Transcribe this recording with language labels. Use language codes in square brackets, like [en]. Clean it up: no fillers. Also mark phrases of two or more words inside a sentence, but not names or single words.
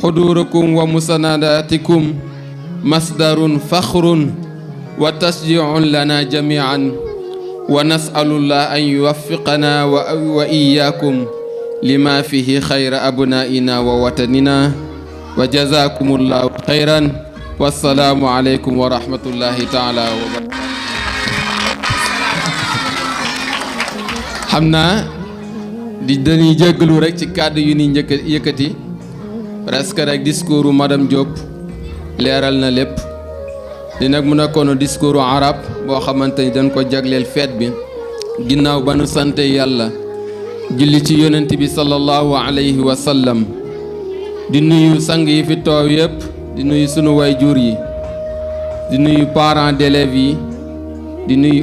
[ar] حضوركم ومسانداتكم مصدر فخر وتشجيع لنا جميعا ونسأل الله أن يوفقنا وإياكم لما فيه خير أبنائنا ووطننا وجزاكم الله خيرا والسلام عليكم ورحمة الله تعالى وبركاته. [wo] xamna di dañuy jéggalu rek ci kàddu yu ni njëkk yëkkati presque rek [fr] discours madame [wo] Diop leeral na lépp di nag mu nekkoon discours arab boo xamante ni dañ ko jagleel feet bi ginnaaw ba nu sante yàlla julli ci yonent bi [ar] صلى الله عليه وسلم [wo] di nuyu sang yi fi toow yépp di nuyu sunu waajur yi di nuyu [fr] parents d'élèves [wo] yi di nuyu